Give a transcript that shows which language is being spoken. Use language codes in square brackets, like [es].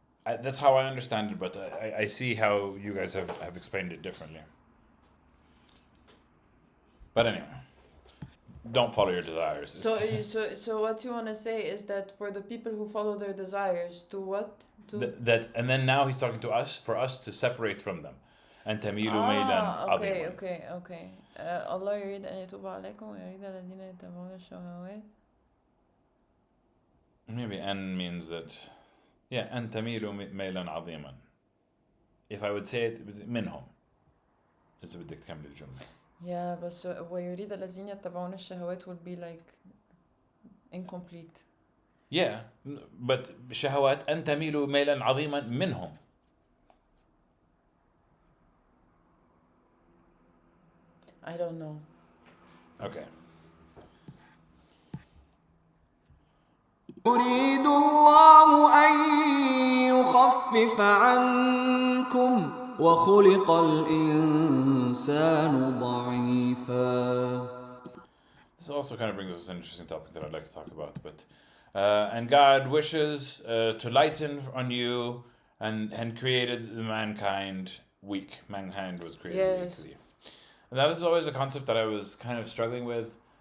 [en] That's how I understand it, but I see how you guys have explained it differently. But anyway, don't follow your desires. So what you want to say is that for the people who follow their desires, to what? That and then now he's talking to us, for us to separate from them. [ar] And تميلوا ميلا عظيما. [en] Okay. [ar] الله يريد أن يتوب عليكم ويريد الذين يتبعون الشهوات. [en] Maybe "an" means that, [ar] أن تميلوا ميلا عظيما. [en] If I would say it منهم. [ar] إذا بدك تكمل الجملة. Yeah, بس ويريد الذين يتبعون الشهوات [en] would be incomplete. [ar] Yeah, but شهوات أن تميلوا ميلا عظيما منهم. [en] I don't know. Okay. [ar] يريد الله أن يخفف عنكم وخلق الإنسان ضعيفا. [en] This also kind of brings us an interesting topic that I'd like to talk about. But and God wishes to lighten on you, and created mankind weak. Mankind was created weak. Now this is always a concept that I was kind of struggling with,